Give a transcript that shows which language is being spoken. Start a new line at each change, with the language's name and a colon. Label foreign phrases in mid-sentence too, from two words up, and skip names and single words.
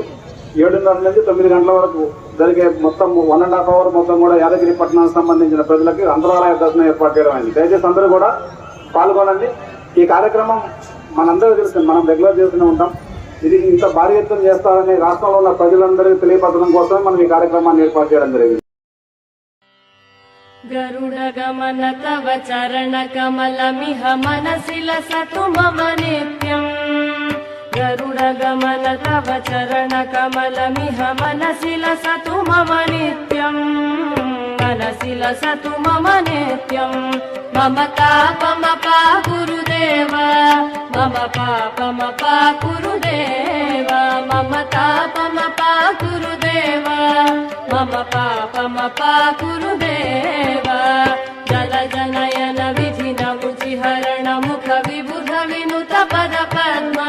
Telugu: 7:30 నుంచి 9 గంటల వరకు జరిగే మొత్తం 1.5 అవర్ మొత్తం కూడా యాదగిరి పట్టణానికి సంబంధించిన ప్రజలకి అంతరాలయ దర్శనం ఏర్పాటు చేయడం అయింది. దయచేసి అందరూ కూడా పాల్గొనండి. ఈ కార్యక్రమం మనందరూ తెలుస్తుంది, మనం రెగ్యులర్ చేస్తూనే ఉంటాం. ఇది ఇంత భారీ ఎత్తున చేస్తారని రాష్ట్రంలో ఉన్న ప్రజలందరికీ తెలియపరచడం కోసమే మనం ఈ కార్యక్రమాన్ని ఏర్పాటు చేయడం జరిగింది.
Sanskrit: गरुडगमन तव चरणकमलमिह मनसि लसतु मम नित्यम्। गरुडगमन तव चरणकमलमिह मनसि लसतु मम नित्यम्। मनसि लसतु मम नित्यम्। मम तापमपा गुरुदेव, मम पापमपा गुरुदेव, मम तापमपा गुरुदेव, मम पापमपा गुरुदेव। जलजनयन विधिन मुचिहरण मुख विबुध विनुत पद पद्मा।